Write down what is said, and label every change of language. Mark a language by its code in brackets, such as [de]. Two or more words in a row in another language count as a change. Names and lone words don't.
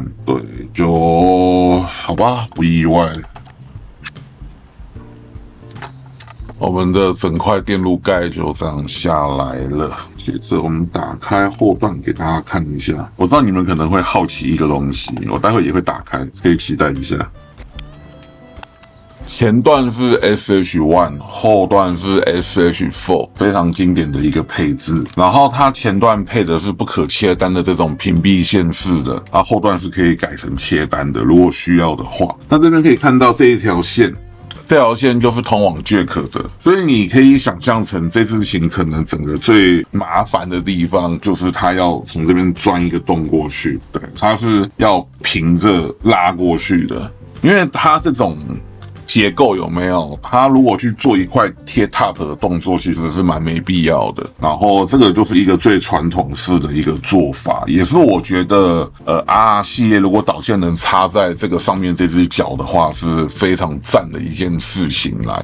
[zh] 對，就好吧，不意外。我們的整塊電路蓋就這樣下來了。接着我們打開後段給大家看一下。我知道你們可能會好奇一個東西，我待會也會打開，可以期待一下。前段是 SH1， 後段是 SH4， 非常經典的一個配置。然後它前段配的是不可切單的這種屏蔽線式的，它後段是可以改成切單的，如果需要的話。那這邊可以看到這一條線。這條線就是通往 Jack 的，所以你可以想象成這支琴可能整個最麻煩的地方就是它要從這邊鑽一個洞過去，對，它是要平着拉過去的，因為它這種結構有沒有？它如果去做一塊貼 top 的動作，其實是蠻沒必要的。然後這個就是一個最傳統式的一個做法，也是我覺得RR 系列如果導線能插在這個上面這隻腳的話，是非常讚的一件事情啦。